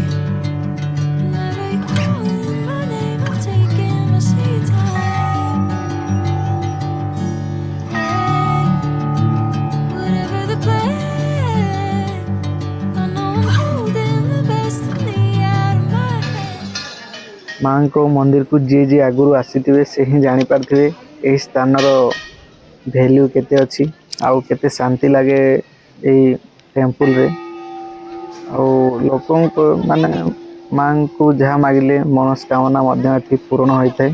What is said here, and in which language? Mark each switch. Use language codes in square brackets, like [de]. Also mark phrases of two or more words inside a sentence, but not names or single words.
[en] Never you calling my name, I'm taking my sweet time. Hey, whatever the plan, I know I'm holding the best of me out of my hand. [or] ମାଙ୍କ ମନ୍ଦିରକୁ ଯିଏ ଆଗରୁ ଆସିଥିବେ ସେ ହିଁ ଜାଣିପାରିଥିବେ ଏହି ସ୍ଥାନର ଭ୍ୟାଲ୍ୟୁ କେତେ ଅଛି ଆଉ କେତେ ଶାନ୍ତି ଲାଗେ ଏହି ଟେମ୍ପୁଲରେ। ଆଉ ଲୋକଙ୍କ ମାନେ ମାଙ୍କୁ ଯାହା ମାଗିଲେ ମନସ୍କାମନା ମଧ୍ୟ ଏଠି ପୂରଣ ହୋଇଥାଏ।